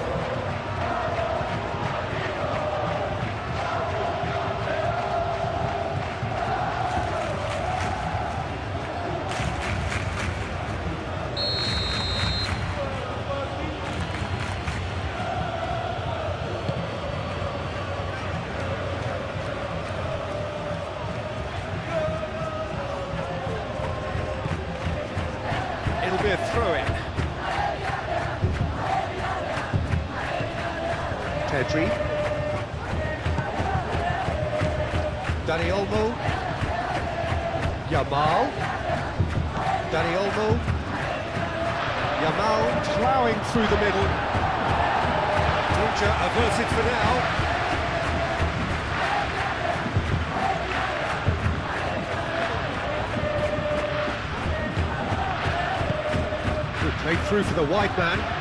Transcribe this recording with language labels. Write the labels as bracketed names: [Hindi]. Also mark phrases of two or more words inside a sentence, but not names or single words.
[English] It'll be a throw-in. Pedri. Dani Olmo. Yamal. Dani Olmo. Yamal ploughing through the middle. Danger averted for now. Played through for the wide man.